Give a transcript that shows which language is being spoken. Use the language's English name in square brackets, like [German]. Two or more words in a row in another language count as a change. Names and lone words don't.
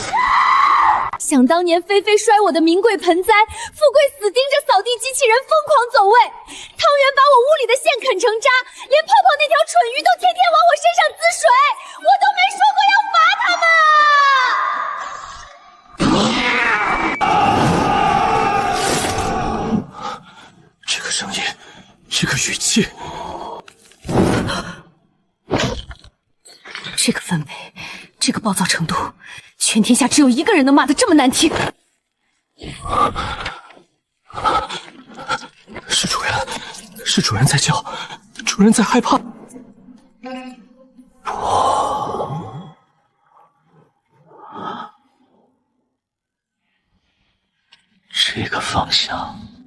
[Chinese] 想當年菲菲摔我的名貴盆栽，富貴死盯着掃地機器人瘋狂走位，湯圓把我屋裡的線啃成渣，連泡泡那條蠢魚都天天往我身上滋水，我都沒說過要罰他們啊！這個聲音，這個語氣。這個氛圍，這個暴躁程度，全天下只有一個人能罵得這麼難聽。是主人，是主人在叫，主人在害怕。這個方向。